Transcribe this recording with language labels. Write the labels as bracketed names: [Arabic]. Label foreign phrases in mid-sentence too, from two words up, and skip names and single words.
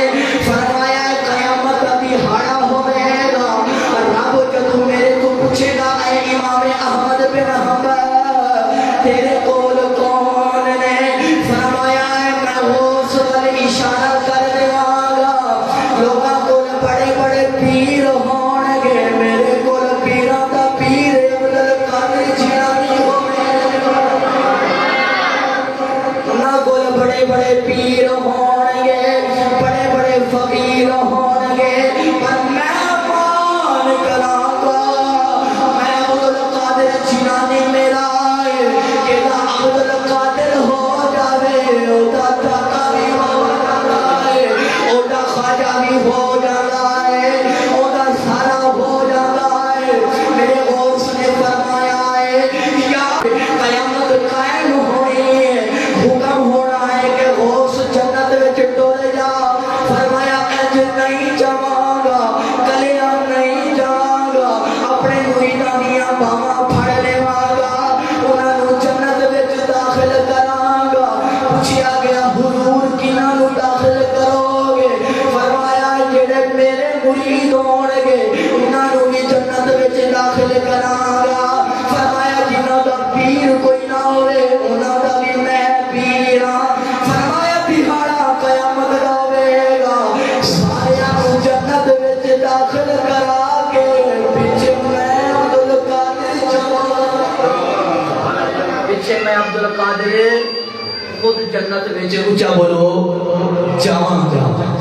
[Punjabi] فرمایا قیامت ابھی ہاڑا ہوئے گا رب جدو میرے کو پوچھے گا اے امام احمد بن حنبل تیرے کول کون نے. فرمایا میں غوث والے اشارہ کر دیواں گا لوگاں کول بڑے بڑے پیر ہون گے میرے کول پیراں دا پیر عبد القادر جیلانی ہوئے انہاں کول بڑے بڑے پیر ہون گے بڑے بڑے فقیر ہون گے پر میں مان کراں گا میں عبد القادر جیلانی میرا کہ عبد القادر ہو جاوے او دا داتا بھی ہو جاتا ہے او دا خواجہ بھی ہو جاتا ہے او دا سارا ہو جاتا ہے. میرے غوث نے فرمایا ہے یا قیامت قائم ہونی ہے حکم ہونا ہے کہ غوث جنت وچ ڈول جا. فرمایا اج نہیں جاواں گا کلیاں نہیں جاواں گا اپنے مریداں دیاں باواں پھڑ لیواں گا انہاں نوں جنت وچ داخل کراں گا. پوچھیا گیا حضور کنہاں نوں داخل کرو گے. فرمایا جڑے میرے مرید ہون گے انہاں نوں بھی جنت وچ داخل کراں گا. فرمایا جنہاں دا پیر کوئی نہ ہوئے انہاں دا بھی میں پیر ہاں. فرمایا دہاڑا قیامت دا ہوئے گا سارے نوں جنت وچ داخل کرا کے پیچھے میں عبد القادر جاواں پیچھے میں عبد القادر خود جنت وچ اونچا بولو جاواں.